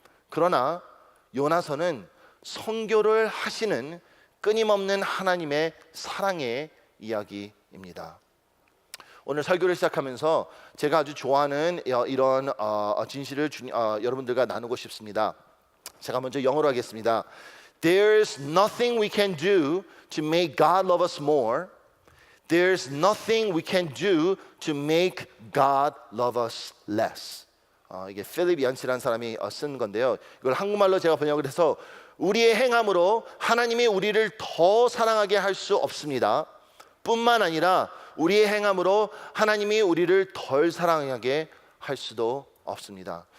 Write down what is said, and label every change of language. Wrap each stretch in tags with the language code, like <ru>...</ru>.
<ko>그러나 요나서는 선교를 하시는 끊임없는 하나님의 사랑의 이야기입니다. 오늘 설교를 시작하면서 제가 아주 좋아하는 이런 진실을 여러분들과 나누고 싶습니다. 제가 먼저 영어로 하겠습니다.</ko> <en>There's nothing we can do to make God love us more. There's nothing we can do to make God love us less.</en> <ko>이게 필립 얀시라는 사람이 쓴 건데요. 이걸 한국말로 제가 번역을 해서 우리의 행함으로 하나님이 우리를 더 사랑하게 할 수 없습니다. 뿐만 아니라 우리의 행함으로 하나님이 우리를 덜 사랑하게 할 수도 없습니다.</ko>